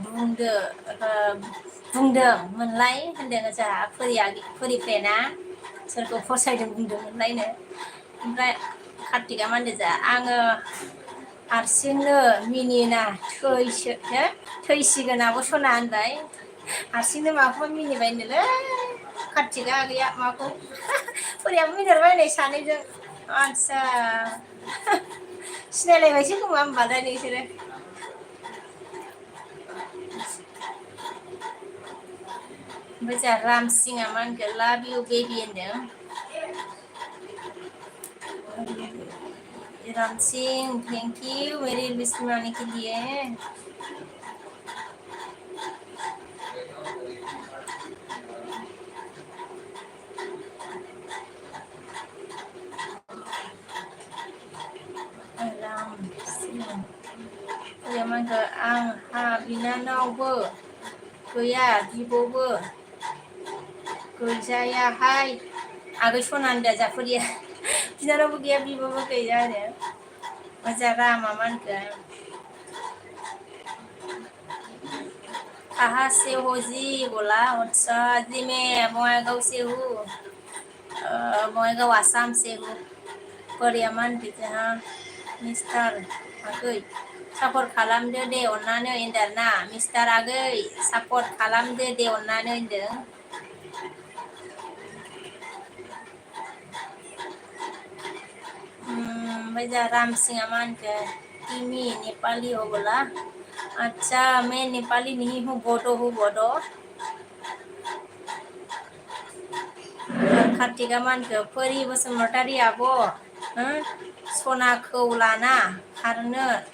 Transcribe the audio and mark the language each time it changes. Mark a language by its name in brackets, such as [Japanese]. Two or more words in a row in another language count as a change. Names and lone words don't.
[Bodo] बुंदोंमोनलाय होनदों जोंहा फोरिफ्रेना सोरखौ फसायदों बुंदोंमोनलायनो ओमफ्राय कार्तिकआ मा होनदों जा आङो हारसिंनो मिनिना थैसिगोन आब' सना होनबाय हारसिंनो माखौबा मिनिबाय होनदोंलै कार्तिकआ आगैया माखौ फरियाबो मिनिहरबाय नै सानैजों आदसा सिनायलायबायसो खोमा होमबालाय नोंसोरो ओमफ्राय जोंहा रामसिंआ मा होनखो [English] love you baby [Bodo] होनदों राम सिंह [English] thank you [Hindi] मेरी विश बनाने के लिए [Bodo] राम सिंह मानखो आंहा बिनानावबो गैया बिब'बो गैजायाहाय आगै सना होनदों जाफुरिया बिनानावबो गैया बिब'बो गैया आरो मोजा रामा मा होनखो [Hindi] कहाँ से हो जी बोला अच्छा जी मैं बङाइगाव से हूँ बङाइगाव आसाम से हूँ [Bodo] परिया मा होनखो जोंहा मिस्टार आगै सापर्ट खालामदो दे अननानै होनदों ना मिस्टार आगै सापर्ट खालामदो दे अननानै होनदों ओमफ्राय जोंहा रामसिंआ मा होनखो [Nepali] तिमी नेपाली हो [Bodo] बोला [Hindi] अच्छा मैं नेपाली नहीं हूँ बोडो हूँ [Bodo] बोडो कार्तिकआ मा होनखो परि बसुमतारी आब' सनाखौ लाना खारनो